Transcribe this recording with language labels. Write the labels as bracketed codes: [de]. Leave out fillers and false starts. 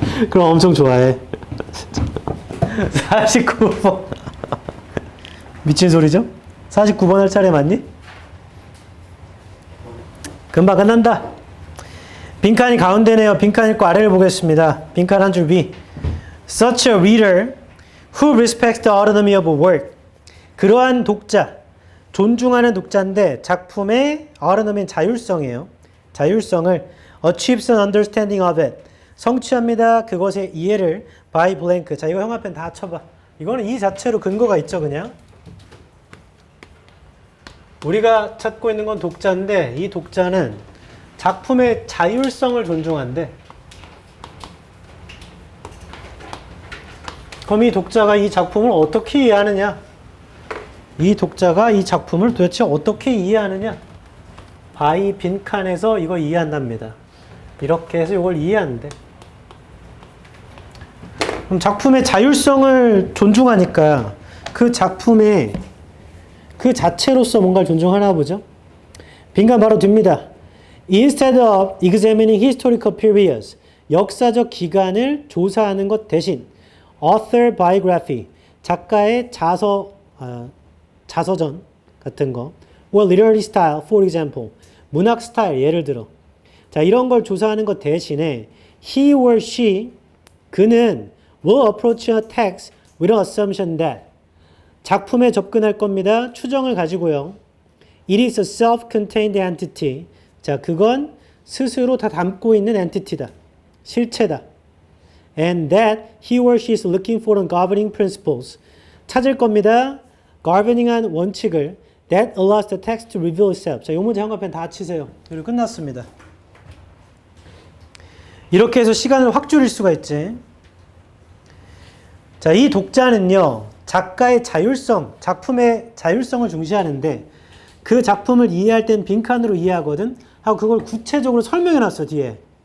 [ko] 그럼 엄청 좋아해. 49번. 미친 소리죠? 49번 할 차례 맞니? 금방 끝난다. 빈칸이 가운데네요. 빈칸 읽고 아래를 보겠습니다. 빈칸 한 줄 위. [en] Such a reader who respects the autonomy of a work. [ko] 그러한 독자, 존중하는 독자인데 작품의 autonomy는 자율성이에요. 자율성을 [en] achieves an understanding of it. [ko] 성취합니다. 그것의 이해를 [en] by blank. [ko] 자, 이거 형 앞엔 다 쳐봐. 이거는 이 자체로 근거가 있죠, 그냥. 우리가 찾고 있는 건 독자인데 이 독자는 작품의 자율성을 존중한대. 그럼 이 독자가 이 작품을 어떻게 이해하느냐? 이 독자가 이 작품을 도대체 어떻게 이해하느냐? 바이 빈칸에서 이거 이해한답니다. 이렇게 해서 이걸 이해한대. 그럼 작품의 자율성을 존중하니까 그 작품의 그 자체로서 뭔가를 존중하나 보죠. 빈칸 바로 듭니다. [en] Instead of examining historical periods, [ko] 역사적 기간을 조사하는 것 대신 [en] author biography, [ko] 작가의 자서전 같은 거, [en] or literary style, for example, [ko] 문학 스타일 예를 들어. 자, 이런 걸 조사하는 것 대신에 [en] he or she, [ko] 그는 [en] will approach a text with an assumption that [ko] 작품에 접근할 겁니다. 추정을 가지고요. [en] It is a self-contained entity. [ko] 자, 그건 스스로 다 담고 있는 entity다. 실체다. [en] And that he or she is looking for governing principles. [ko] 찾을 겁니다. [en] governing [ko] 원칙을 [en] that allows the text to reveal itself. [ko] 자, 이 문제 한꺼번에 다 치세요. 그리고 끝났습니다. 이렇게 해서 시간을 확 줄일 수가 있지. 자, 이 독자는요. 작가의 자율성, 작품의 자율성을 중시하는데 그 작품을 이해할 땐 빈칸으로 이해하거든 하고 그걸 구체적으로 설명해놨어 뒤에.